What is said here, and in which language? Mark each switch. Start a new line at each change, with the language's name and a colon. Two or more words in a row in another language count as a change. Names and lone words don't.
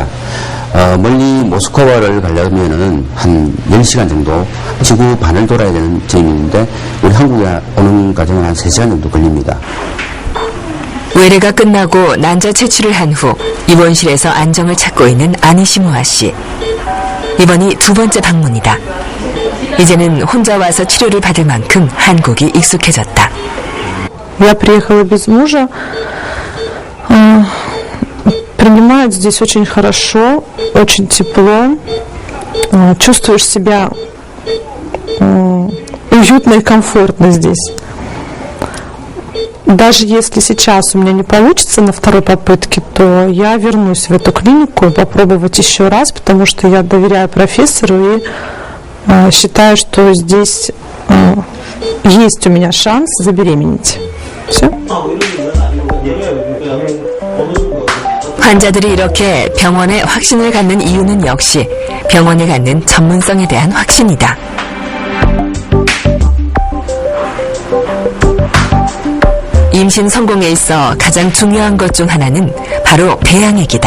Korean: 멀리 모스크바를 가려면은 한 10시간 정도 지구 반을 돌아야 되는 점인데 우리 한국에 오는 과정은 한 3시간 정도 걸립니다. 외래가 끝나고 난자 채취를 한 후 입원실에서 안정을 찾고 있는 아니시모아 씨. 이번이 2번째 방문이다. 이제는 혼자 와서 치료를 받을 만큼 한국이 익숙해졌다.
Russian: Я приехала без мужа. Принимают здесь очень хорошо, очень тепло. Чувствуешь себя уютно и комфортно здесь. Даже если сейчас у меня не получится на второй попытке, то я вернусь в эту клинику и попробовать еще раз, потому что я доверяю профессору и считаю, что здесь есть у меня шанс забеременеть. Все.
Korean: 환자들이 이렇게 병원에 확신을 갖는 이유는 역시 병원에 갖는 전문성에 대한 확신이다. 임신 성공에 있어 가장 중요한 것 중 하나는 바로 배양액이다.